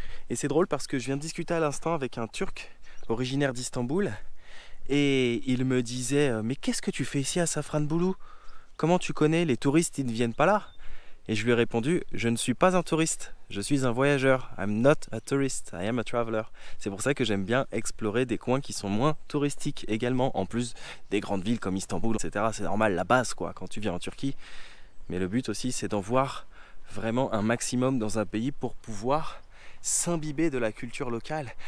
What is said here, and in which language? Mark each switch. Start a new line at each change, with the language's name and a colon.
French: Et c'est drôle parce que je viens de discuter à l'instant avec un Turc originaire d'Istanbul et il me disait mais qu'est-ce que tu fais ici à Safranbolu? Comment tu connais? Les touristes ils ne viennent pas là? Et je lui ai répondu je ne suis pas un touriste, je suis un voyageur.
English: I'm not a tourist, I am a traveler.
French: C'est pour ça que j'aime bien explorer des coins qui sont moins touristiques également, en plus des grandes villes comme Istanbul, etc. C'est normal, la base quoi quand tu viens en Turquie. Mais le but aussi c'est d'en voir vraiment un maximum dans un pays pour pouvoir s'imbiber de la culture locale.